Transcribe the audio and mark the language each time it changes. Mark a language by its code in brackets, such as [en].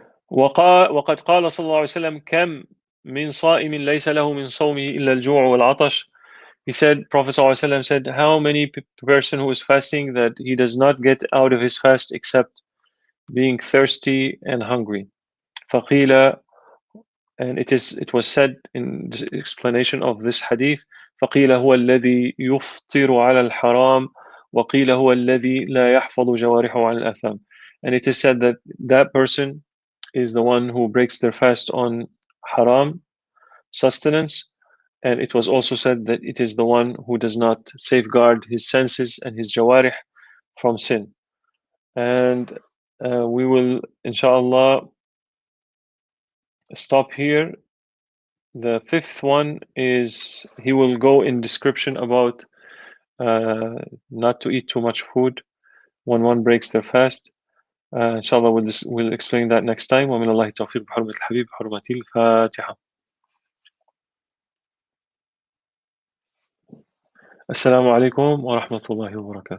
[ar] وقد قال صلى الله عليه وسلم كم من صائم ليس له من صومه إلا الجوع والعطش. [en] He said, Prophet ﷺ said, how many person who is fasting that he does not get out of his fast except being thirsty and hungry. [ar] فقيل, [en] and it was said in the explanation of this hadith, [ar] فقيل هو الذي يفطر على الحرام وقيل هو الذي لا يحفظ جوارحه عن الآثام. [en] And it is said that that person is the one who breaks their fast on haram sustenance, and it was also said that it is the one who does not safeguard his senses and his jawarih from sin. And we will, inshallah, stop here. The fifth one is he will go in description about not to eat too much food when one breaks their fast. inshallah we'll explain that next time. [ar] ومن الله التوفيق بحرمة الحبيب حرمة الفاتحة. السلام عليكم ورحمة الله وبركاته.